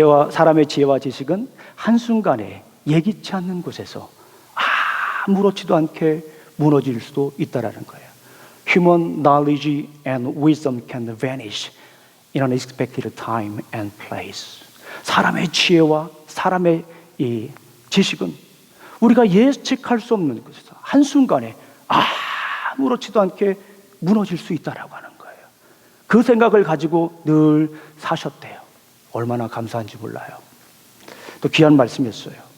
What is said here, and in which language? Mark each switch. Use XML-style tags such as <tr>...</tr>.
<ko>사람의 지혜와 지식은 한순간에 예기치 않는 곳에서 아무렇지도 않게 무너질 수도 있다라는 거예요.</ko> <en>Human knowledge and wisdom can vanish in an unexpected time and place.</en> <ko>사람의 지혜와 사람의 이 지식은 우리가 예측할 수 없는 곳에서 한순간에 아무렇지도 않게 무너질 수 있다라고 하는 거예요. 그 생각을 가지고 늘 사셨대요. 얼마나 감사한지 몰라요. 또 귀한 말씀이었어요.</ko>